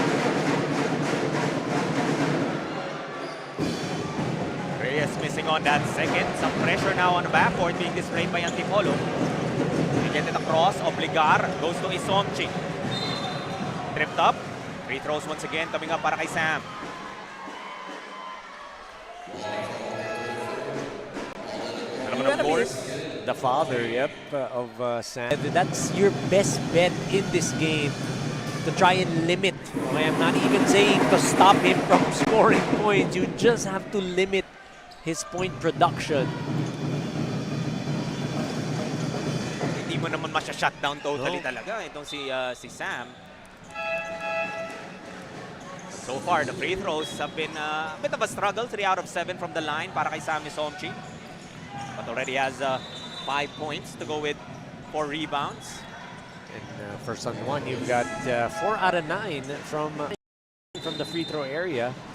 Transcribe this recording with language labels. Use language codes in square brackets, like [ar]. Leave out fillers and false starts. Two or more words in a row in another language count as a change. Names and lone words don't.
[en] Reyes missing on that second. Some pressure now on the backcourt being displayed by Antipolo. They get it across. Obligar goes to Isomchi. Tripped up. Free throws once again coming up [tl] para kay Sam. [en] Of course, the father, of Sam. That's your best bet in this game to try and limit. Okay, I'm not even saying to stop him from scoring points. You just have to limit his point production. [tl] Hindi mo naman masya-shutdown totally talaga itong si Sam. [en] So far, the free throws have been a bit of a struggle. 3 out of 7 from the line [tl] para kay Sam Isomchi. [en] But already has 5 points to go with 4 rebounds. And for San Juan, you've got 4 out of 9 from the free throw area.